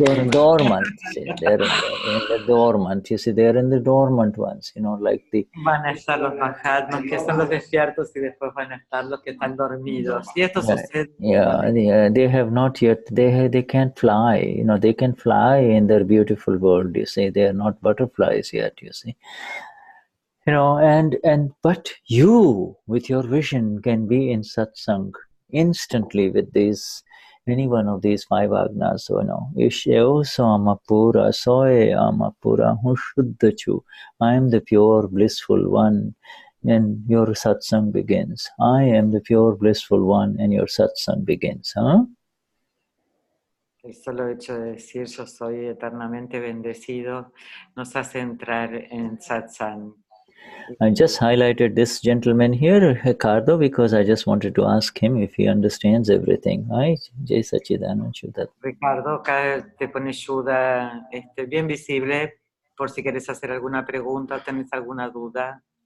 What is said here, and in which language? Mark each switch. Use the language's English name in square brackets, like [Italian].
[English] Dormant. See, they're in the dormant. You see, they're in the dormant ones, you know, like the. [Spanish] Van a estar los Mahatmas, que son los despiertos, y después van a estar los que están dormidos. Y esto sucede. [English] Yeah, they have not yet. They can't fly. You know, they can fly in their beautiful world. You see, they are not butterflies yet. You see. You know, but you, with your vision, can be in satsang instantly with these, any one of these 5 agnas. So, you know, Ishyo Samapura, Soy Amapura, Vishuddhatma. I am the pure blissful one, and your satsang begins. I am the pure blissful one, and your satsang begins. Huh? [Spanish] El solo hecho de decir yo soy eternamente bendecido nos hace entrar en satsang. [English] I just highlighted this gentleman here, Ricardo, because I just wanted to ask him if he understands everything. Right? Jai Sachidanand Shuddha. [Spanish] Ricardo, acá te pone Shuddha bien visible por si quieres hacer alguna pregunta o tenés alguna duda.